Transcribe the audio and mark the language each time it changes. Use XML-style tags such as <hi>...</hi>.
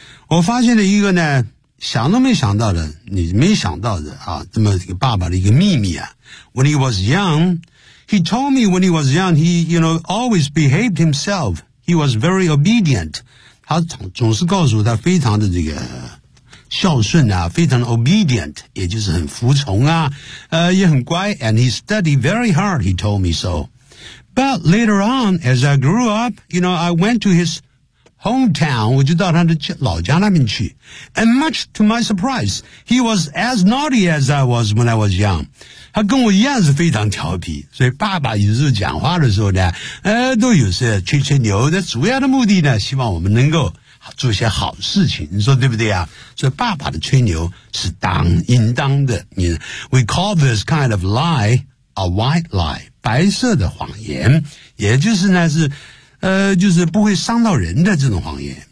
<zh>我发现了一个呢想都没想到的你没想到的啊这么一个爸爸的一个秘密啊。</zh> <en>When he was young, he told me when he was young, he, you know, always behaved himself. He was very obedient.</en> <zh>他总是告诉他非常的这个孝顺啊非常</zh> <en>obedient,</en> <zh>也就是很服从啊也很乖</zh> <en>and he studied very hard, he told me so.But later on, as I grew up, you know, I went to his hometown,</en> <zh>我就到他的老家那边去。</zh> <en>And much to my surprise, he was as naughty as I was when I was young.</en> <zh>他跟我一样是非常调皮，所以爸爸有时候讲话的时候呢，都有时吹吹牛，但主要的目的呢，希望我们能够做些好事情，你说对不对啊？所以爸爸的吹牛是应当的。</zh> <en>We call this kind of lie a white lie,</en> <zh>白色的谎言，也就是呢是就是不会伤到人的这种谎言。</zh>